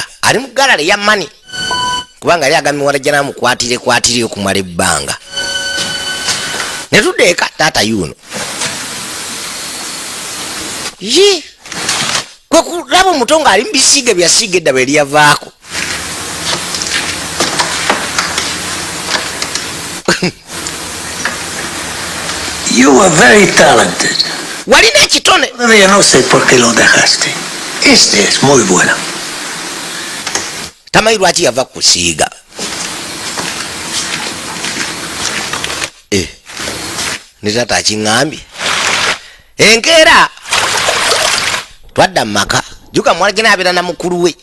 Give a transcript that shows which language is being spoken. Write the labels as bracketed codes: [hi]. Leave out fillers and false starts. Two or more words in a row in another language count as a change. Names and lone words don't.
[lg] Ali mu galale ya mani kubanga yali agambye muwala jjana amukwatire okumala ebbanga. Ne tuddeeka taata yuno ye kwe kulaba omuto ng'ali mu bisiige byasiiga eddaba eryavaako. [en] You were very talented. [lg] Walina ekitone. [es] Todavía no sé por qué lo dejaste. Este es muy bueno. [lg] Tamanyi lwaki yava kusiiga. Ne taata akiŋŋambye. Enkeera twadda mu maka. Juka muwala gye n'abeera na mukulu we.